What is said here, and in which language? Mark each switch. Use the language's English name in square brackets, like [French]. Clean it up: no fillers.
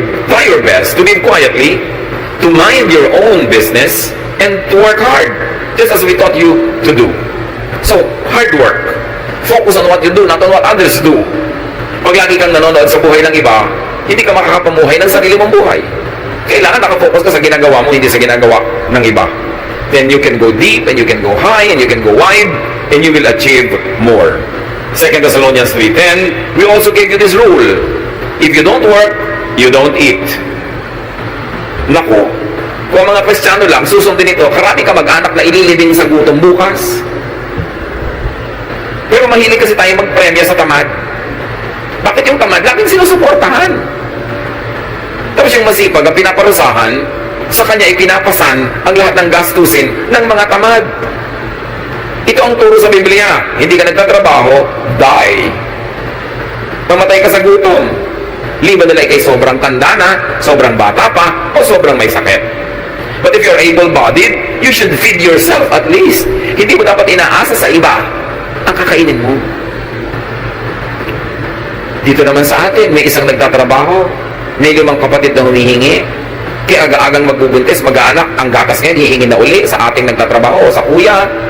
[English] Try your best to live quietly, to mind your own business, and to work hard, just as we taught you to do. So, hard work. Focus on what you do, not on what others do. [Filipino] Pag lagi kang nanonood sa buhay ng iba, hindi ka makakapamuhay ng sarili mong buhay. Kailangan nakafocus ka sa ginagawa mo, hindi sa ginagawa ng iba. [English] Then you can go deep, and you can go high, and you can go wide, and you will achieve more. 2 Thessalonians 3:10, we also gave you this rule. If you don't work, you don't eat. [Filipino] Naku, kung mga Kristiyano lang, susundin ito, karami ka mag-anak na ililibing sa gutom bukas. Pero mahilig kasi tayo magpremya sa tamad. Bakit yung tamad? Laging sinusuportahan. Tapos yung masipag, ang pinaparusahan, sa kanya ipinapasan ang lahat ng gastusin ng mga tamad. Ito ang turo sa Biblia. Hindi ka nagtatrabaho, die. Mamatay ka sa gutom. Liban nila kay sobrang tanda na, sobrang bata pa, o sobrang may sakit. [English] But if you're able-bodied, you should feed yourself at least. [Filipino] Hindi mo dapat inaasa sa iba ang kakainin mo. Dito naman sa atin, may isang nagtatrabaho, may 5 kapatid na humihingi, kaya aga-agang magbubuntis, mag-aanak, ang gatas ngayon, hihingi na uli sa ating nagtatrabaho, sa kuya.